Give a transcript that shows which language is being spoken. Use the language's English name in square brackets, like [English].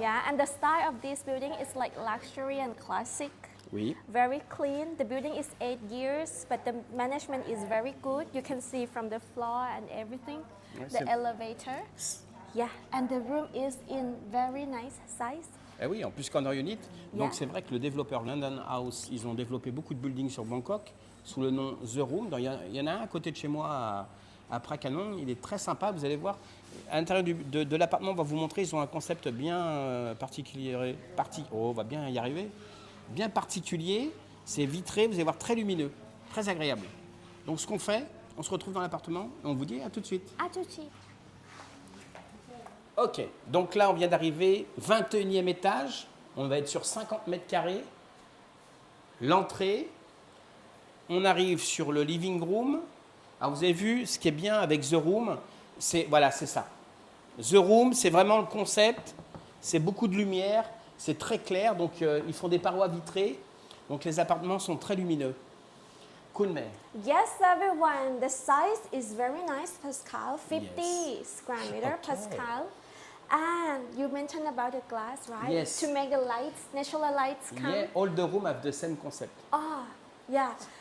[English] Yeah, and the style of this building is like luxury and classic. [French] Oui. [English] Very clean. The building is 8 years, but the management is very good. You can see from the floor and everything. [French] Ouais, [English] The [French] c'est- [English] elevator. Yeah, and the room is in very nice size. [French] Eh oui, en plus corner unit. Donc [English] Yeah. [French] c'est vrai que le développeur London House, ils ont développé beaucoup de buildings sur Bangkok sous le nom The Room. Il y en a un à côté de chez moi à Prakanong. Il est très sympa. Vous allez voir. À l'intérieur de l'appartement, on va vous montrer. Ils ont un concept bien particulier. On va bien y arriver. Bien particulier. C'est vitré. Vous allez voir, très lumineux, très agréable. Donc ce qu'on fait, on se retrouve dans l'appartement. Et on vous dit à tout de suite. À tout de suite. Ok, donc là on vient d'arriver, 21e étage, on va être sur 50 mètres carrés. L'entrée, on arrive sur le living room. Alors vous avez vu, ce qui est bien avec The Room, c'est voilà, c'est ça. The Room, c'est vraiment le concept, c'est beaucoup de lumière, c'est très clair, donc ils font des parois vitrées, donc les appartements sont très lumineux. [English] Kunme, Yes, everyone. The size is very nice, Pascal. 50 Yes. square meter, Okay. Pascal. And you mentioned about the glass, right? Yes. To make the lights, natural lights come. yeah, all the room have the same concept. Ah, yeah.